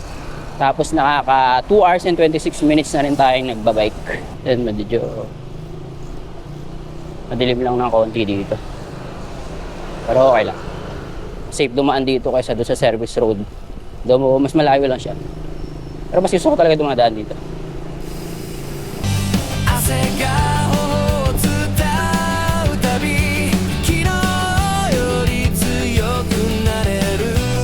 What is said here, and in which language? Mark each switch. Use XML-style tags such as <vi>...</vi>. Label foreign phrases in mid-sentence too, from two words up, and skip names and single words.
<tl>Tapos nakaka</tl> <en>2 hours and 26 minutes</en> <tl>na rin tayong nagbabike. Then medyo madilim lang ng konti dito. Pero okay lang. Safe dumaan dito kaysa doon sa</tl> <en>service road.</en> <tl>Doon mas malayo lang siya. Pero mas gusto ko talaga dumadaan dito.</tl> <ja>汗が頬を伝うたび昨日より強くなれる</ja>